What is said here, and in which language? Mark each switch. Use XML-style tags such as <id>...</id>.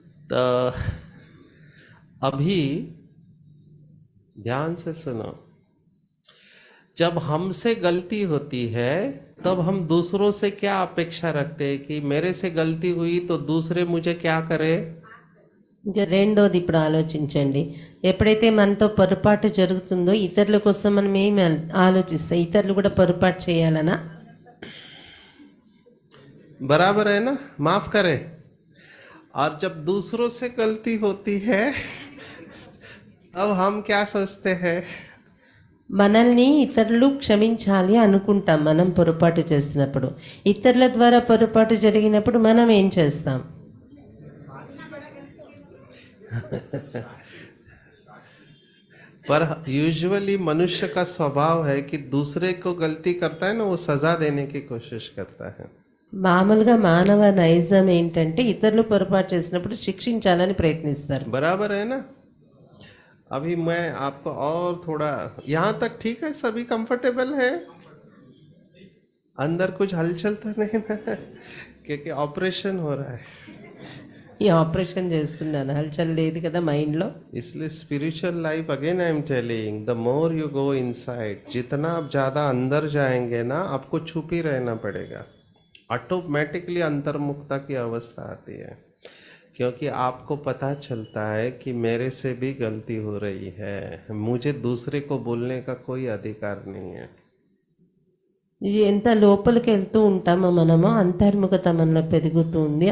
<hi>तो अभी ध्यान से सुनो, जब हमसे गलती होती है तब हम दूसरों से क्या अपेक्षा रखते हैं कि मेरे से गलती हुई तो दूसरे मुझे क्या करे.</hi> <te>ఇంకా రెండోది ఇప్పుడు ఆలోచించండి, ఎప్పుడైతే మనతో పొరపాటు జరుగుతుందో ఇతరుల కోసం మనం ఏమి ఆలోచిస్తాం? ఇతరులు కూడా పొరపాటు చేయాలనా?</te> <hi>बराबर है ना, माफ करे. और जब दूसरों से गलती होती है अब हम क्या सोचते हैं?</hi> <te>మనల్ని ఇతరులు క్షమించాలి అనుకుంటాం మనం పొరపాటు చేసినప్పుడు. ఇతరుల ద్వారా పొరపాటు జరిగినప్పుడు మనం ఏం చేస్తాం?</te> <hi>पर यूजुअली मनुष्य का स्वभाव है कि दूसरे को गलती करता है ना, वो सजा देने की कोशिश करता है.</hi> <te>మామూలుగా మానవ నైజం ఏంటంటే ఇతరులు పొరపాటు చేసినప్పుడు శిక్షించాలని ప్రయత్నిస్తారు.</te> <hi>बराबर है ना. अभी मैं आपको और थोड़ा, यहाँ तक ठीक है, सभी कंफर्टेबल है, अंदर कुछ हलचल तो नहीं ना, क्योंकि ऑपरेशन हो रहा है,</hi> <te>ఈ ఆపరేషన్ చేస్తున్నాను, హల్చల్ లేదు కదా మైండ్లో.</te> <hi>इसलिए</hi> <en>spiritual life again I am telling, the more you go inside,</en> <hi>जितना आप ज़्यादा अंदर जाएंगे ना, आपको छुप ही रहना पड़ेगा. ऑटोमेटिकली अंतर्मुखता की अवस्था आती है, क्योंकि आपको पता चलता है कि मेरे से भी गलती हो रही है, मुझे दूसरे को बोलने का कोई अधिकार नहीं है.</hi> <te>ఇది ఎంత లోపలికి వెళ్తూ ఉంటామో మనము అంతర్ముఖత మనలో పెరుగుతుంది.</te>